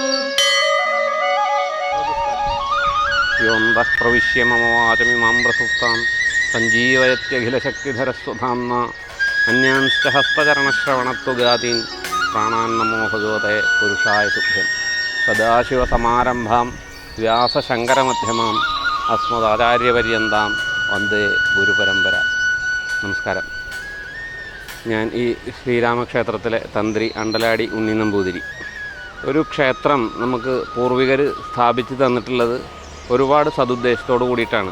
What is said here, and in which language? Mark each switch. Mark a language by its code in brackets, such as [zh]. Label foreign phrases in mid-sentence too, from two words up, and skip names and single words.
[sa] योऽन्तः प्रविश्य मम वाचमिमां प्रसुप्तां सञ्जीवयत्यखिलशक्तिधरस्वधाम्ना अन्यांश्च हस्तचरणश्रवणत्वगादीन् प्राणान्नमो भगवते पुरुषाय तुभ्यं। सदाशिवसमारम्भां വ്യാസശങ്കരമധ്യമാം അസ്മദാചാര്യപര്യന്താം വന്ദേ ഗുരുപരമ്പര. [ml] നമസ്കാരം. ഞാൻ ഈ ശ്രീരാമക്ഷേത്രത്തിലെ തന്ത്രി അണ്ടലാടി ഉണ്ണി നമ്പൂതിരി. ഒരു ക്ഷേത്രം നമുക്ക് പൂർവികർ സ്ഥാപിച്ച് തന്നിട്ടുള്ളത് ഒരുപാട് സതുദ്ദേശത്തോടു കൂടിയിട്ടാണ്.